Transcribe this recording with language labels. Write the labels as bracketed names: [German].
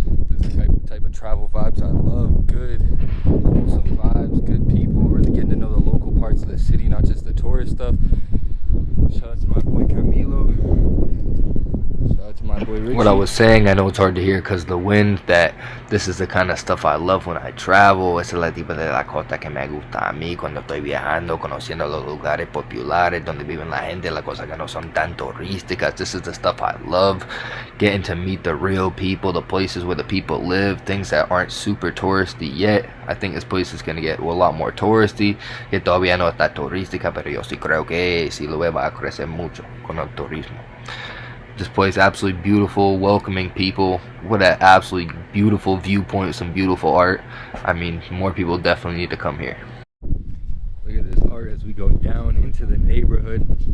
[English] This is the type travel vibes I love. Good, wholesome vibes, good people, really getting to know the local parts of the city, not just the tourist stuff. Shout out to my boy Camilo. Shout out to my boy Richie. What I was saying, I know it's hard to hear because the wind, that this is the kind of stuff I love when I travel. [Spanish] Esa es la tipo de la costa que me gusta a mí cuando estoy viajando, conociendo los lugares populares donde viven la gente, las cosas que no son tan turísticas. [English] This is the stuff I love. Getting to meet the real people, the places where the people live, things that aren't super touristy yet. I think this place is going to get a lot more touristy. [Spanish] Que todavía no está turística, pero yo sí creo que Siloe va a crecer mucho con el turismo. [English] This place, absolutely beautiful, welcoming people with an absolutely beautiful viewpoint, some beautiful art. I mean, more people definitely need to come here. Look at this art as we go down into the neighborhood.